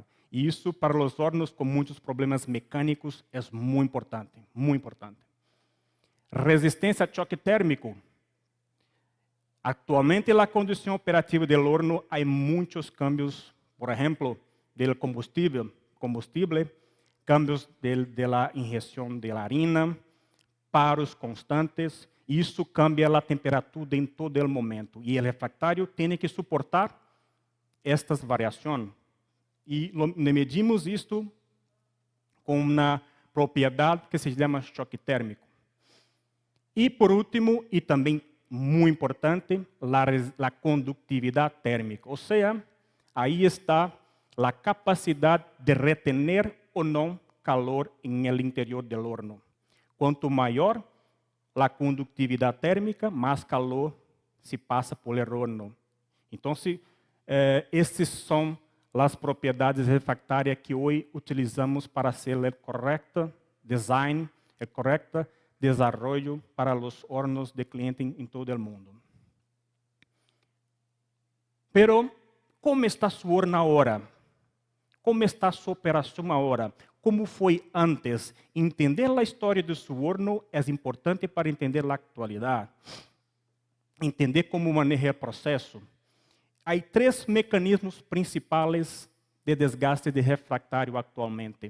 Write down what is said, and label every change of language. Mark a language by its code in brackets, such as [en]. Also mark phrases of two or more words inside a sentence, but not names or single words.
[pt] E isso, para os hornos com muitos problemas mecânicos, é muito importante, muito importante. Resistência a choque térmico. Atualmente, na condição operativa do horno, há muitos cambios, por exemplo, do combustível, [es] cambios de la [pt] injeção [es] de la harina, paros constantes [pt] Isso cambia a temperatura em todo o momento. E o refractário tem que suportar estas variações. E medimos isto com uma propriedade que se chama choque térmico. E por último, e também muito importante, a condutividade térmica. Ou seja, aí está a capacidade de retener ou não calor no interior do horno. Quanto maior a condutividade térmica, mais calor se passa [es] por el horno. [pt] Então, estas são as propriedades refractárias que hoje utilizamos para fazer o correto design, o correto desenvolvimento para os hornos de cliente em todo o mundo. [es] Pero, como está su horno agora? [pt] Como está sua operação agora? Como foi antes? Entender a história do seu horno é importante para entender a atualidade. Entender como maneja o processo. Há 3 mecanismos principais de desgaste de refractário atualmente.